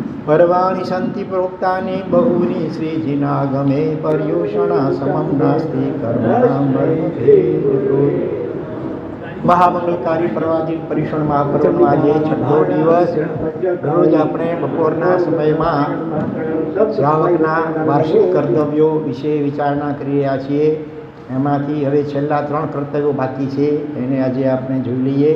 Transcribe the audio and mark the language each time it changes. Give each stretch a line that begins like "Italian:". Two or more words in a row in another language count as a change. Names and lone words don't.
Sanskrit: पर्वाणि सन्ति प्रोक्तानि बहूनि श्रीजिनागमे पर्युषणा समं नास्ति कर्मणां मर्मभेदो।
Gujarati: મહામંગલકારી પર્વાદિન પર્યુષણ મહાપર્વનો આજે 6ઠ્ઠો દિવસ. રોજ આપણે બપોરના સમયમાં શ્રાવકના વાર્ષિક કર્તવ્યો વિશે વિચારણા કરી રહ્યા છીએ. એમાંથી હવે છેલ્લા 3 કર્તવ્યો બાકી છે, એને આજે આપણે જોઈ લઈએ.